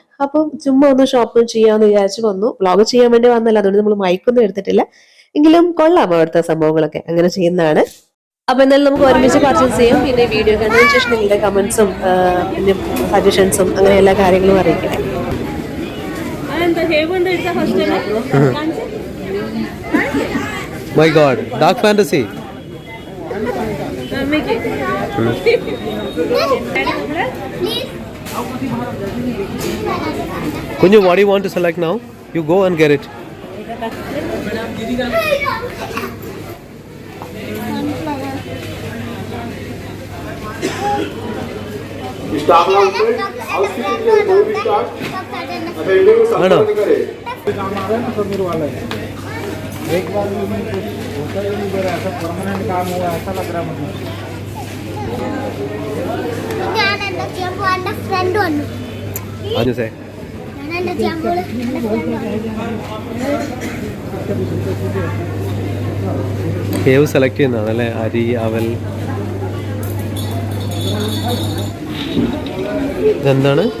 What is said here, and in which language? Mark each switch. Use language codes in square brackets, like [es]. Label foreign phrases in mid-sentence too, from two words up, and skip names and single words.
[ml] അപ്പം ചുമ്മാ ഒന്ന് ഷോപ്പ് ചെയ്യാമെന്ന് വിചാരിച്ചു വന്നു. വ്ളോഗ് ചെയ്യാൻ വേണ്ടി വന്നല്ല, അതുകൊണ്ട് നമ്മൾ മൈക്കൊന്നും എടുത്തിട്ടില്ല. എങ്കിലും കൊള്ളാം അവിടുത്തെ സംഭവങ്ങളൊക്കെ, അങ്ങനെ ചെയ്യുന്നതാണ്. അപ്പൊ എന്നാലും നമുക്ക് ഒരുമിച്ച് പർച്ചേസ് ചെയ്യാം. പിന്നെ വീഡിയോ കണ്ടതിന് ശേഷം നിങ്ങളുടെ കമന്റ്സും പിന്നെ സജഷൻസും അങ്ങനെ എല്ലാ കാര്യങ്ങളും അറിയിക്കട്ടെ. [en] My God, dark fantasy. Kunju, what do you want to select now? You go and get it. [ml] Ano? [hi] एक बार भी होता ही नहीं, मेरा ऐसा परमानेंट काम हुआ ऐसा लग रहा है मुझे. [ml] കേവ് സെലക്ട് ചെയ്യുന്നതാണല്ലേ? അരി, അവൽ. ഇതെന്താണ്?